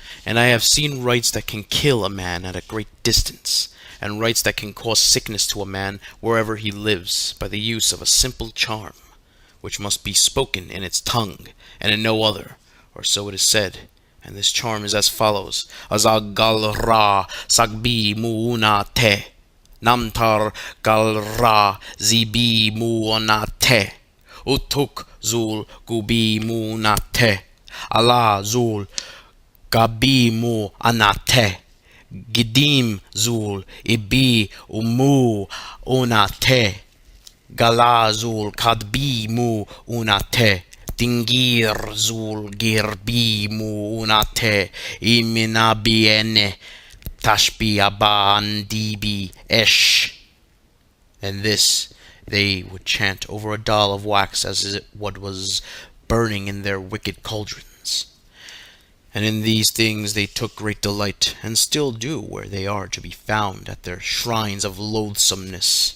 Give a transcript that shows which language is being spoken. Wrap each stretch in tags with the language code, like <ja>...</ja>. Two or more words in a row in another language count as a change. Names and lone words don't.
<en>And I have seen rites that can kill a man at a great distance, and rites that can cause sickness to a man wherever he lives by the use of a simple charm, which must be spoken in its tongue, and in no other, or so it is said. And this charm is as follows:</en> <sux>Azagal Ra Sagbi Muuna Te Namtar Gal Ra Zibi Muuna Te Utuk Zul Gubi Muuna Te Allah Zul Gabi Mu Anate Gidim Zul Ibi Umu Unate Galazul Kadbi Mu Unate Dingir Zul Girbi Mu Unate Iminabiene Tashbi Abandibi Esh.</sux> <en>And this they would chant over a doll of wax as it what was burning in their wicked cauldrons. And in these things they took great delight, and still do where they are to be found at their shrines of loathsomeness.</en>